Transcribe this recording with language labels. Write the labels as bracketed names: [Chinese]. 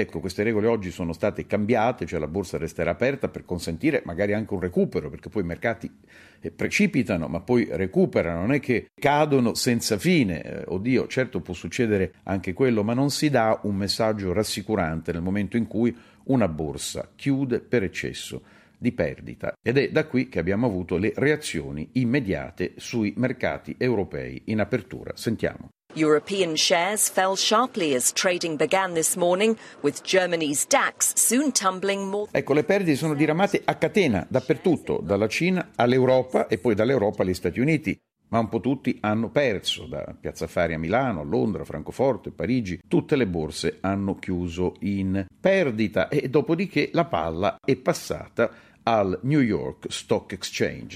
[Italian] Ecco, queste regole oggi sono state cambiate, cioè la borsa resterà aperta per consentire magari anche un recupero, perché poi i mercati precipitano, ma poi recuperano, non è che cadono senza fine. Oddio, certo può succedere anche quello, ma non si dà un messaggio rassicurante nel momento in cui una borsa chiude per eccesso di perdita. Ed è da qui che abbiamo avuto le reazioni immediate sui mercati europei in apertura. Sentiamo. [English] European shares fell sharply as trading began this morning, with Germany's DAX soon tumbling more. [Italian] Ecco, le perdite sono diramate a catena dappertutto, dalla Cina all'Europa e poi dall'Europa agli Stati Uniti. Ma un po' tutti hanno perso, da Piazza Affari a Milano, a Londra, a Francoforte, a Parigi, tutte le borse hanno chiuso in perdita e dopodiché la palla è passata al New York Stock Exchange.